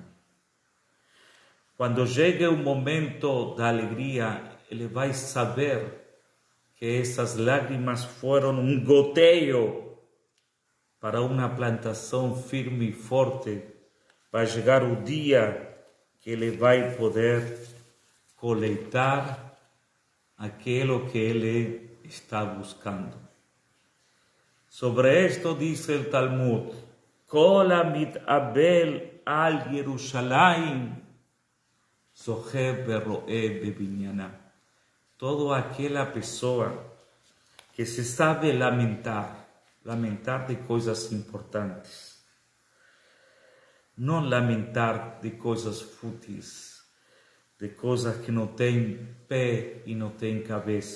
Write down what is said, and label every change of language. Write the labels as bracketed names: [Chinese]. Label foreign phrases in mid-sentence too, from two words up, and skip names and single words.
[Portuguese] Quando chega o momento da alegria, ele vai saber que essas lágrimas foram um goteio para uma plantação firme e forte. Vai chegar o dia que ele vai poder coletar aquilo que ele está buscando. Sobre isto diz o Talmud: [Hebrew] כל מתאבל על ירושלים זוכה ורואה בבנינה. [Portuguese] Toda aquela pessoa que se sabe lamentar de coisas importantes, não lamentar de coisas fúteis, de coisas que não têm pé e não têm cabeça.